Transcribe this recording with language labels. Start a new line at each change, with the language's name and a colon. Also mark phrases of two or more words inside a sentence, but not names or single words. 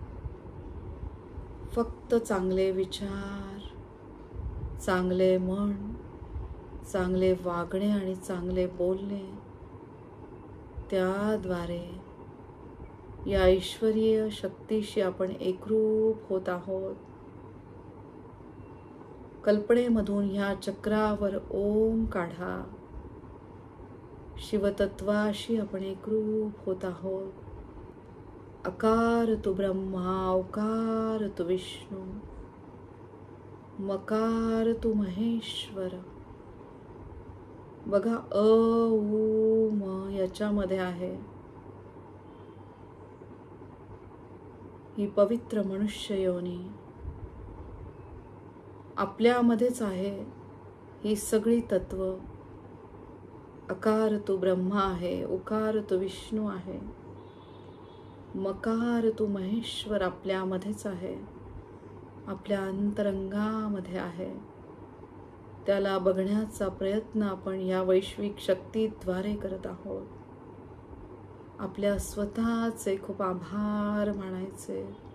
Marathi: फक्त चांगले विचार, चांगले मन, चांगले वागणे आणि चांगले बोलणे, त्याद्वारे या ईश्वरीय शक्तीशी आपण एकरूप होत आहोत. कल्पनेमधून ह्या चक्रावर ओम काढा. शिवतत्वाशी आपण एकरूप होत आहोत.
Sanskrit: अकार तु ब्रह्मा, ओकार तु विष्णू, मकार तु महेश्वर.
Marathi: बघा अ उ म याच्यामध्ये आहे ही पवित्र मनुष्य योनी. आपल्यामध्येच आहे ही सगळी तत्व.
Sanskrit: अकार तु ब्रह्मा
Marathi: आहे,
Sanskrit: उकार तु विष्णू
Marathi: आहे,
Sanskrit: मकार तु महेश्वर
Marathi: आपल्यामध्येच आहे, आपल्या अंतरंगामध्ये आहे. त्याला बघण्याचा प्रयत्न आपण या वैश्विक शक्तीद्वारे करत आहोत. आपल्या स्वतःचे खूप आभार मानायचे.